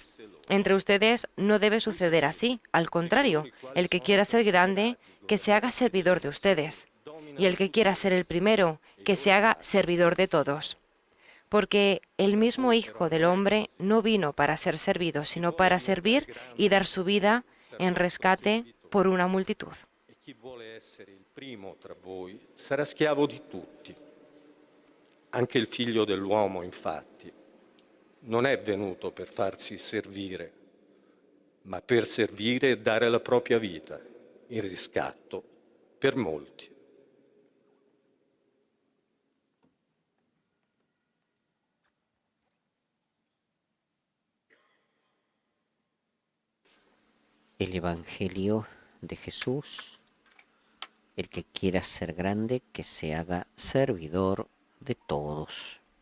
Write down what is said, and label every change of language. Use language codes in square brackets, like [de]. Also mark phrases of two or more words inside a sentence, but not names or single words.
[es] Entre ustedes no debe suceder así. Al contrario, el que quiera ser grande, que se haga servidor de ustedes. Y el que quiera ser el primero, que se haga servidor de todos. Porque el mismo Hijo del Hombre no vino para ser servido, sino para servir y dar su vida en rescate por una multitud. [it] E chi vuole essere il primo tra voi sarà schiavo di tutti. Anche il Figlio dell'uomo, infatti, non è venuto per farsi servire, ma per servire e dare la propria vita in riscatto per molti. [es] El Evangelio de Jesús: el que quiera ser grande, que se haga servidor de todos.